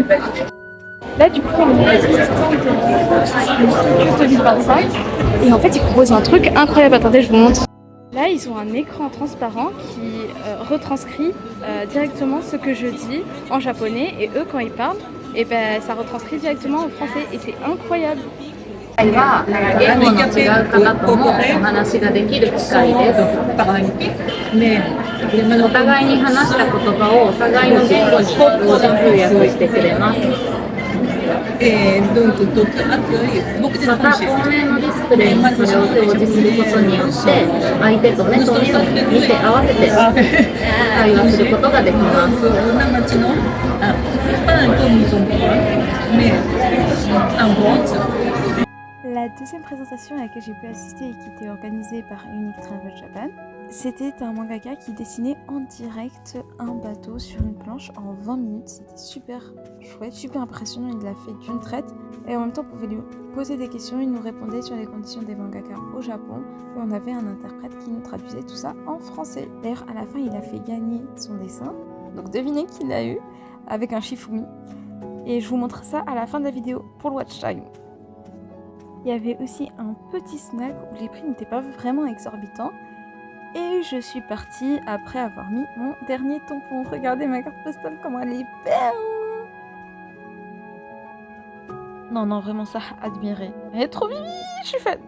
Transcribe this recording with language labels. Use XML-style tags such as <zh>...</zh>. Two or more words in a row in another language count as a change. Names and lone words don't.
<fr>Là, du coup, on est à Tokyo 2025. Et en fait, ils proposent un truc incroyable. Attendez, je vous montre. Là, ils ont un écran transparent qui retranscrit directement ce que je dis en japonais. Et eux, quand ils parlent, et ben, ça retranscrit directement en français. Et c'est incroyable.</fr> <ja>言語の違う方ともお話ができる機会です。お互いに話した言葉をお互いの言語に同時通訳してくれます。また透明のディスプレイにそれを表示することによって相手と目と目を見て合わせて会話することができます。</ja> <fr>La deuxième présentation à laquelle j'ai pu assister et qui était organisée par Unique Travel Japan, c'était un mangaka qui dessinait en direct un bateau sur une planche en 20 minutes. C'était super chouette, super impressionnant, il l'a fait d'une traite. Et en même temps, on pouvait lui poser des questions, il nous répondait sur les conditions des mangakas au Japon. Et on avait un interprète qui nous traduisait tout ça en français. D'ailleurs, à la fin, il a fait gagner son dessin. Donc devinez qui l'a eu, avec un Shifumi. Et je vous montre ça à la fin de la vidéo pour le</fr> <en>watch time.</en> <fr>Il y avait aussi un petit snack où les prix n'étaient pas vraiment exorbitants. Et je suis partie après avoir mis mon dernier tampon. Regardez ma carte postale, comment elle est belle! Non, non, vraiment ça, admirer. Elle est trop mimi, je suis fan.</fr>